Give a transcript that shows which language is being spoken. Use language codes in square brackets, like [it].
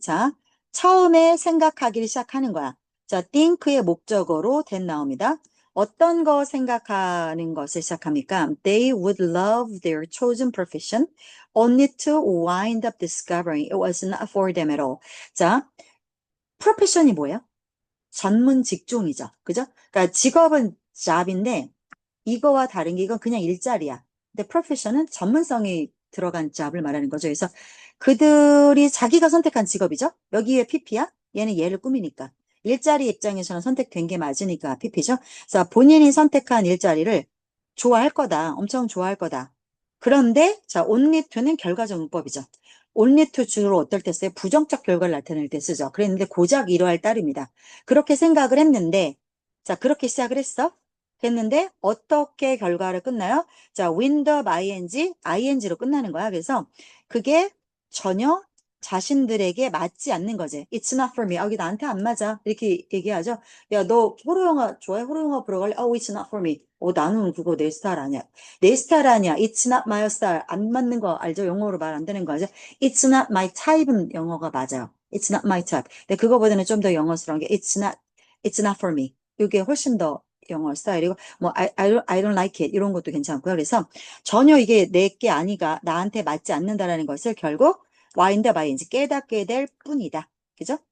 [ko] 자, 처음에 생각하기를 시작하는 거야. 자, think의 목적어로 that 나옵니다. 어떤 거 생각하는 것을 시작합니까? [en] They would love their chosen profession only to wind up discovering it was not for them at all. [ko] 자, 프로페션이 뭐예요? 전문 직종이죠. 그죠? 그러니까 직업은 job인데 이거와 다른 게 이건 그냥 일자리야. 근데 프로페션은 전문성이 들어간 잡을 말하는 거죠. 그래서 그들이 자기가 선택한 직업이죠. 여기에 PP야? 얘는 얘를 꾸미니까. 일자리 입장에서는 선택된 게 맞으니까 PP죠. 그래서 본인이 선택한 일자리를 좋아할 거다. 엄청 좋아할 거다. 그런데 자, only to는 결과적 문법이죠. only to 주로 어떨 때 써요? 부정적 결과를 나타낼 때 쓰죠. 그랬는데 고작 이러할 따름이다. 그렇게 생각을 했는데 자, 그렇게 시작을 했어. 했는데 어떻게 결과를 끝나요? 자, wind up ing로 끝나는 거야. 그래서 그게 전혀 자신들에게 맞지 않는 거지. [en] It's not for me. [ko] 아, 이게 나한테 안 맞아. 이렇게 얘기하죠. 야, 너 호러 영화 좋아해? 호러 영화 보러 갈래? [en] Oh, it's not for me. [ko] 나는 그거 내 스타일 아니야. 내 스타일 아니야. [en] It's not my style. [ko] 안 맞는 거 알죠? 영어로 말 안 되는 거 알죠? [en] It's not my type는 [ko] 영어가 맞아요. [en] It's not my type. [ko] 근데 그거보다는 좀 더 영어스러운 게 [en] it's not for me. [ko] 이게 훨씬 더 영어 스타일이고 뭐 [en] I don't like it [ko] 이런 것도 괜찮고요. 그래서 전혀 이게 내 게 아니가 나한테 맞지 않는다라는 것을 결국 wind up ing 깨닫게 될 뿐이다. 그죠?